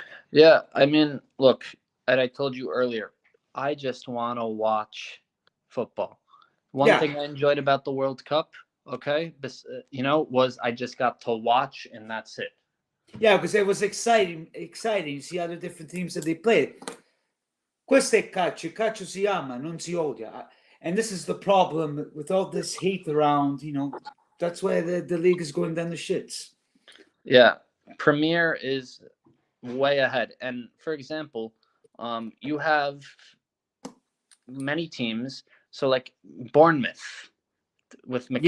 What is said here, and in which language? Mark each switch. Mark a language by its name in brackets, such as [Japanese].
[English] Yeah, I mean, look, and I told you earlier, I just want to watch football. One thing I enjoyed about the World Cup, okay, was I just got to watch, and that's it. Yeah, because it was exciting. You see other different teams that they played. [Italian] Questo è calcio. Il calcio si ama, non si odia. [English] And this is the problem with all this hate around, that's why the league is going down the shits. Yeah, Premier is way ahead. And for example, you have many teams. So like Bournemouth with McKenna.